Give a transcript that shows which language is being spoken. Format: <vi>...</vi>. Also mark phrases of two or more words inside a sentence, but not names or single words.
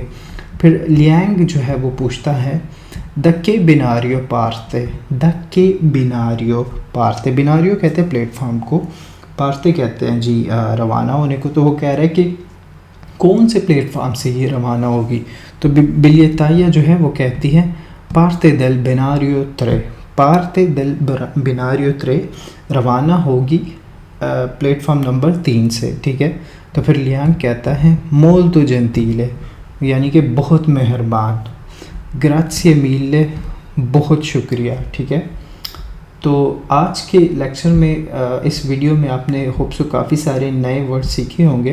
<hi>फिर लियांग जो है वो पूछता है</hi> <it>da che binario parte, da che binario parte,</it> <hi>बिनारियो कहते हैं प्लेटफॉर्म को, पार्ते कहते हैं जी रवाना होने को। तो वो कह रहे हैं कि कौन से प्लेटफॉर्म से ये रवाना होगी। तो बिलियताया जो है वो कहती है</hi> <it>parte del binario 3, parte del binario 3</it> <hi>रवाना होगी प्लेटफॉर्म नंबर 3 से, ठीक है। तो फिर लियांग कहता है</hi> <it>molto gentile,</it> <hi>यानी कि बहुत मेहरबान,</hi> <it>grazie mille,</it> <hi>बहुत शुक्रिया, ठीक है। तो आज के लेक्चर में इस वीडियो में आपने</hi> <en>hope so</en> <hi>काफ़ी सारे नए वर्ड सीखे होंगे।</hi>